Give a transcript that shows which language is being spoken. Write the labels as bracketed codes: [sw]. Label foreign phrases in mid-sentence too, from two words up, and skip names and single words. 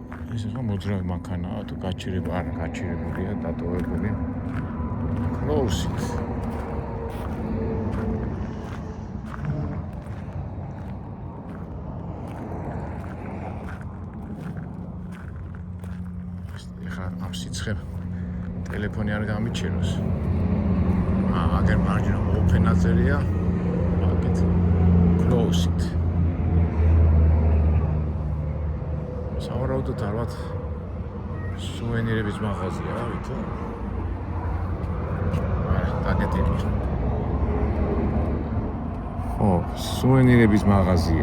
[ka] ეს ახლა მოძრავი მანქანაა, თუ გაჩერება არა, გაჩერებულია, დატოვებული. [en] Close it. [ka] ეხლა ამ სიცხე ტელეფონი არ გამიჩეროს. აგერ მარჯვენა open აწერია. აქეთ [en] close it. [ka] სავარაუდოდ ალბათ სუვენირების მაღაზია, რა ვიცი. დაგეტილი. ო, სუვენირების მაღაზია.